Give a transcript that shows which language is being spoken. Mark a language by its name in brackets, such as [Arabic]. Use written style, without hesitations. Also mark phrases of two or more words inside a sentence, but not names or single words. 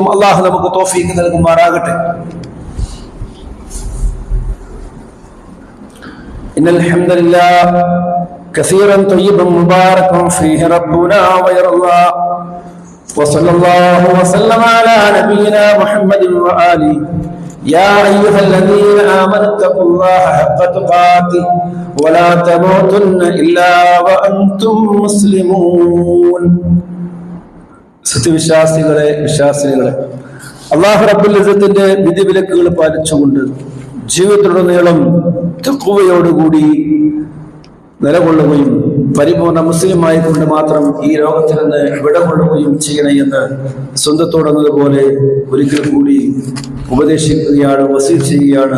[Malayalam] അള്ളാഹു നമുക്ക് തൗഫീഖ് നൽകുമാറാകട്ടെ. [Arabic] إن الحمد لله كثيرا طيبا مباركا فيه ربنا ويرضى وصلى الله وسلم على نبينا محمد وآل يا أيها الذين آمنوا اتقوا الله حق تقاته ولا تموتن إلا وأنتم مسلمون. [Malayalam] സത്യവിശ്വാസികളെ, വിശ്വാസികളെ, അല്ലാഹു റബ്ബുൽ ഇസ്സത്തിന്റെ വിധിവിലക്കുകൾ പാലിച്ചുകൊണ്ട് ജീവിതത്തിലുടനീളം തഖ്വയോടുകൂടി നിലകൊള്ളുകയും പരിപൂർണ മുസ്ലിമായി കൊണ്ട് മാത്രം ഈ ലോകത്തിൽ നിന്ന് വിടകൊള്ളുകയും ചെയ്യണേ എന്ന് സ്വന്തത്തോടെന്നതുപോലെ ഒരിക്കൽ കൂടി ഉപദേശിക്കുകയാണ്, വസീയത്ത് ചെയ്യുകയാണ്.